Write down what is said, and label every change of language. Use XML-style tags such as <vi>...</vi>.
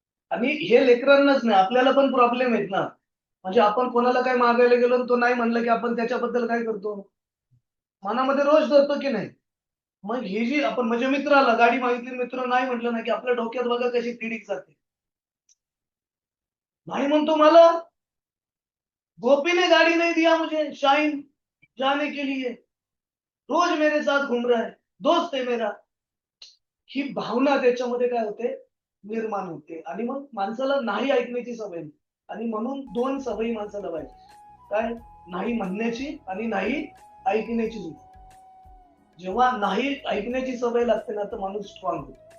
<mr>आणि हे लेकरांनाच नाही, आपल्याला पण प्रॉब्लेम आहेत ना. म्हणजे आपण कोणाला काही मागायला गेलो आणि तो नाही म्हणलं, की आपण त्याच्याबद्दल काय करतो? मनामध्ये रोष धरतो की नाही? मग ही जी आपण म्हणजे मित्राला गाडी मागितली, मित्र नाही म्हटलं ना, की आपल्या डोक्यात बघा कशी तिडीक जाते. नाही म्हणतो मला,</mr> <hi>गोपी ने गाड़ी नहीं दिया मुझे शाइन जाने के लिए, रोज मेरे साथ घूम रहा है, दोस्त है मेरा.</hi> <mr>ही भावना त्याच्यामध्ये काय होते? निर्माण होते आणि मग माणसाला नाही ऐकण्याची सवय नाही. आणि म्हणून 2 सवयी माणसाला पाहिजे. काय? नाही म्हणण्याची आणि नाही ऐकण्याची सुद्धा. जेव्हा नाही ऐकण्याची सवय लागते ना, तर माणूस स्ट्रॉंग होतो.</mr>